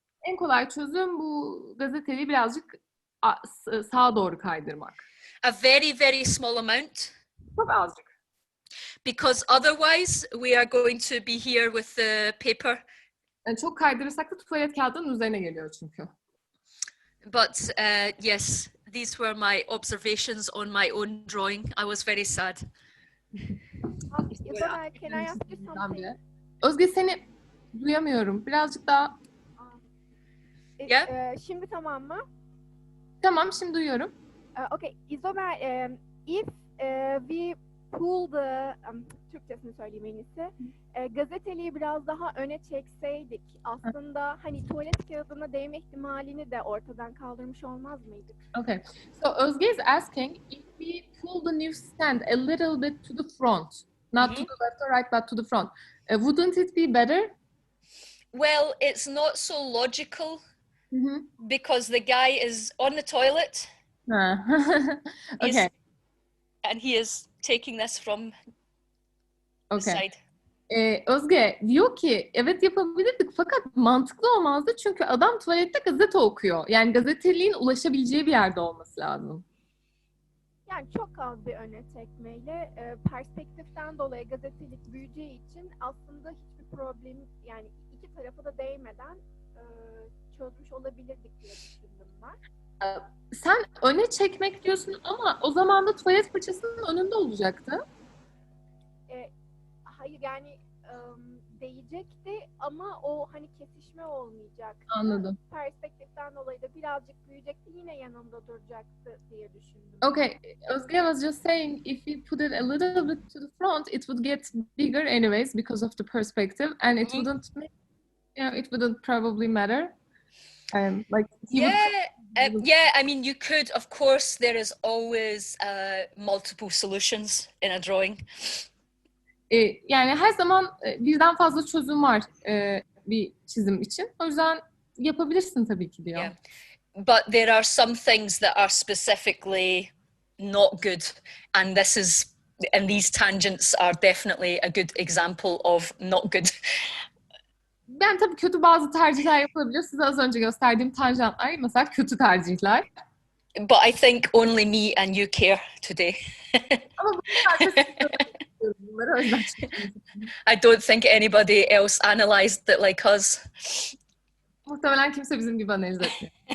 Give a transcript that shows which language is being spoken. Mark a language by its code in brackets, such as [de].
[tr] en kolay çözüm bu gazeteliği birazcık sağa doğru kaydırmak. [en] A very, very small amount. [tr] Çok azıcık. [en] Because otherwise we are going to be here with the paper. [tr] Yani çok kaydırırsak da tuvalet kağıdının üzerine geliyor çünkü. [en] But yes, these were my observations on my own drawing. I was very sad. Isabel, can I ask you something? [tr] Özge seni duyamıyorum. Birazcık daha... [en] Yeah? [tr] Şimdi tamam mı? Tamam, şimdi duyuyorum. [en] Okay, Isabel, if we pull the... [tr] Türkçesini söyleyeyim en iyisi. Gazeteliği biraz daha öne çekseydik aslında hani tuvalet kağıdına değme ihtimalini de ortadan kaldırmış olmaz mıydık? [en] Okay, so Özge is asking if we pull the newsstand a little bit to the front, not to the left or right, but to the front, wouldn't it be better? Well, it's not so logical because the guy is on the toilet. Okay. And he is taking this from the side. [tr] Özge diyor ki evet yapabilirdik fakat mantıklı olmazdı çünkü adam tuvalette gazete okuyor. Yani gazeteliğin ulaşabileceği bir yerde olması lazım. Yani çok az bir öne çekmeyle perspektiften dolayı gazetelik büyüyeceği için aslında hiçbir problem yani iki tarafa da değmeden çözmüş olabilirdik diye düşündüm ben. Sen öne çekmek diyorsun ama o zaman da tuvalet fırçasının önünde olacaktı. Hayır yani değecekti ama o hani kesişme olmayacaktı. Anladım. Perspektiften dolayı da birazcık büyüyecekti yine yanında duracaktı diye düşündüm. [en] Okay, Özge was just saying if we put it a little bit to the front, it would get bigger anyways because of the perspective, and it wouldn't make, it wouldn't probably matter. Like Yeah, I mean, you could, of course, there is always multiple solutions in a drawing. [tr] Yani her zaman birden fazla çözüm var bir çizim için. O yüzden yapabilirsin tabii ki diyor. [en] Yeah. But there are some things that are specifically not good, and these tangents are definitely a good example of not good. [tr] Ben tabii kötü bazı tercihler yapılabiliyor. Size az önce gösterdiğim tanjantlar mesela kötü tercihler. [en] But I think only me and you care today. [tr] Ama bunları o yüzden [en] I don't think anybody else analysed it like us. [tr] Muhtemelen kimse bizim gibi analiz etmiyor.